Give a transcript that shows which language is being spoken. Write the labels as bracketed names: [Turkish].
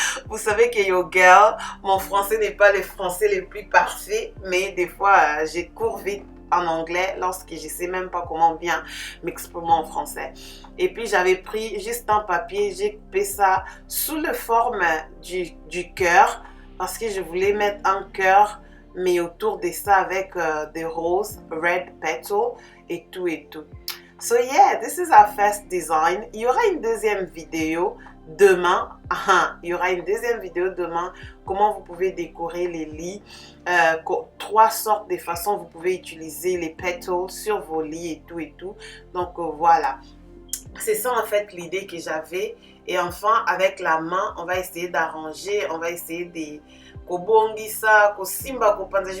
[French] Vous savez que [English] yo girl, [French] mon français n'est pas le français le plus parfait, mais des fois, je cours vite en anglais lorsque je sais même pas comment bien m'exprimer en français. Et puis j'avais pris juste un papier, j'ai coupé ça sous la forme du cœur parce que je voulais mettre un cœur mais autour de ça avec des roses, [English] red petal [French] et tout et tout. [English] So yeah, this is our first design. [French] Il y aura une deuxième vidéo demain. Il y aura une deuxième vidéo demain. Comment vous pouvez décorer les lits. 3 sortes de façons vous pouvez utiliser les petals sur vos lits et tout et tout. Donc voilà. C'est ça en fait l'idée que j'avais. Et enfin, avec la main, on va essayer d'arranger, on va essayer de [Lingala] kobongisa, kosimba, kopanza.